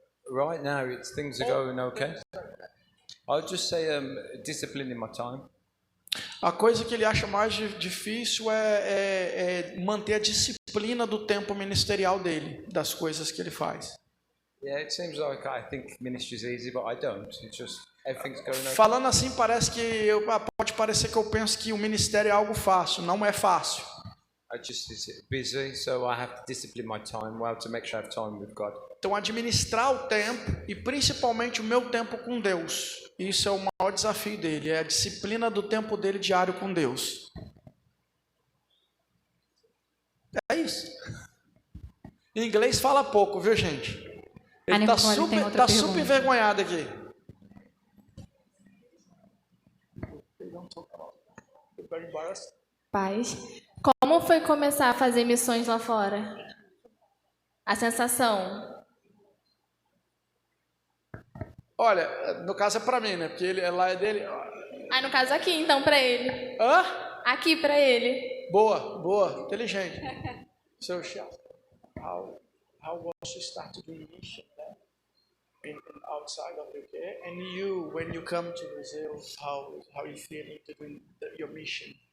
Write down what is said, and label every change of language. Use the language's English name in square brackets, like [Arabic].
[English] Right now, things are going okay. I'll just say discipline in my time. [Portuguese] A coisa que ele acha mais difícil é manter a disciplina do tempo ministerial dele, das coisas que ele faz. [English] Yeah, it seems like I think ministry is easy, but I don't. It's just everything's going on. [Portuguese] Falando assim, parece que pode parecer que eu penso que o ministério é algo fácil. Não é fácil. [English] I just is busy, so I have to discipline my time well to make sure I have time with God. [Portuguese] Então, administrar o tempo e principalmente o meu tempo com Deus. Isso é o maior desafio dele, é a disciplina do tempo dele diário com Deus. É isso. Em inglês fala pouco, viu, gente? Ele tá super envergonhado aqui. Paz, como foi começar a fazer missões lá fora? A sensação? Olha, no caso é pra mim, né? Porque ele lá é dele. Ah, no caso aqui, então, pra ele. Hã? Aqui, pra ele. Boa, inteligente. [English] So, how was you start to do mission in outside of UK? And you, when you come to Brazil, how you feeling to do your mission?